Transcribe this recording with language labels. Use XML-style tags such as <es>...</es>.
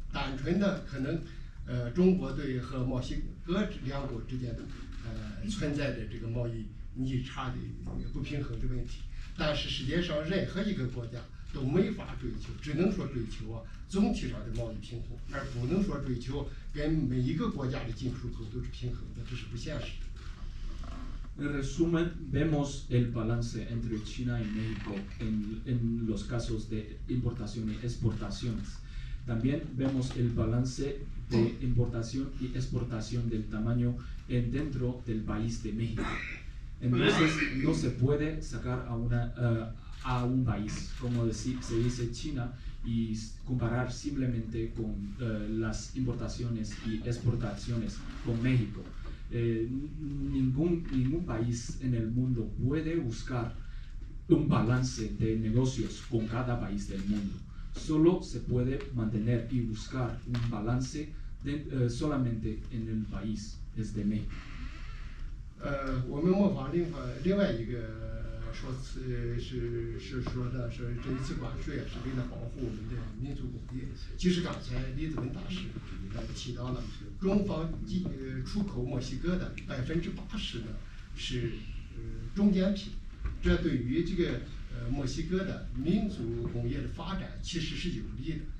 <zh>单纯的可能中国队和墨西哥两国之间的存在的这个贸易逆差的不平衡的问题，但是世界上任何一个国家都没法追求，只能说追求总体上的贸易平衡，而不能说追求跟每一个国家的进出口都是平衡的，这是不现实的。</zh> <es>En resumen, vemos el balance entre China y México en los casos de importación y exportaciones. También vemos el balance de importación y exportación del tamaño dentro del país de México. Entonces, no se puede sacar a un país, como se dice China, y comparar simplemente con las importaciones y exportaciones con México. Ningún país en el mundo puede buscar un balance de negocios con cada país del mundo. Solo se puede mantener y buscar un balance solamente en el país, desde México.</es> <zh>我们模仿另外一个说辞是说的是这一次关税是为了保护我们的民族工业。其实刚才李子文大使提到了，中方出口墨西哥的80%呢是中间品，这对于这个墨西哥的民族工业的发展其实是有利的。</zh>